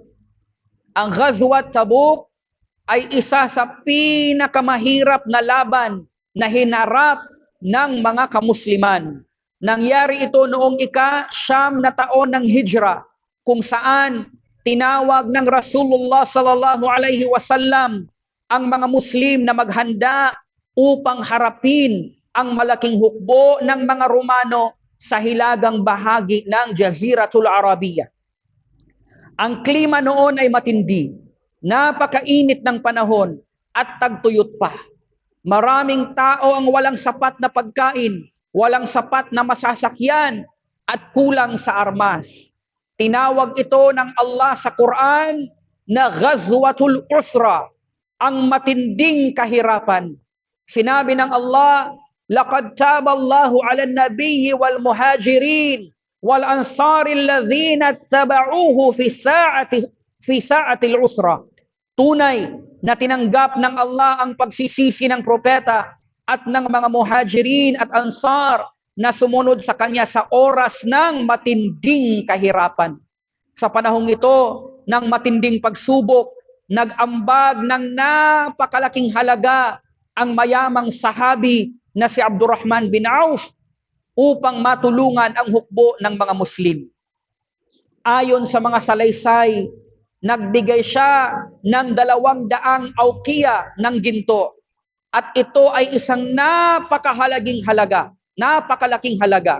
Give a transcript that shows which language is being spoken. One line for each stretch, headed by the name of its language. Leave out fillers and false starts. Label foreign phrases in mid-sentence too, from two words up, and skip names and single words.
Filipino: Ang Ghazwat Tabuk ay isa sa pinakamahirap na laban na hinarap ng mga kamusliman. Nangyari ito noong ika-9 na taon ng Hijra, kung saan tinawag ng Rasulullah
Arabic: صلى الله عليه وسلم
Filipino: ang mga Muslim na maghanda upang harapin ang malaking hukbo ng mga Romano sa hilagang bahagi ng Jaziratul Arabiya. Ang klima noon ay matindi, napakainit ng panahon at tagtuyot pa. Maraming tao ang walang sapat na pagkain, walang sapat na masasakyan at kulang sa armas. Tinawag ito ng Allah sa Quran na Ghazwatul Usra, ang matinding kahirapan. Sinabi ng Allah,
Arabic: لقد تاب الله على النبي والمهاجرين والأنصار الذين اتبعوه في ساعة العسرة.
Filipino: Tunay na tinanggap ng Allah ang pagsisisi ng propeta at ng mga muhajirin at ansar na sumunod sa kanya sa oras ng matinding kahirapan. Sa panahong ito ng matinding pagsubok, nag-ambag ng napakalaking halaga ang mayamang sahabi na si Abdurrahman bin Auf upang matulungan ang hukbo ng mga Muslim. Ayon sa mga salaysay, nagbigay siya ng 200 awkiya ng ginto. At ito ay isang napakalaking halaga.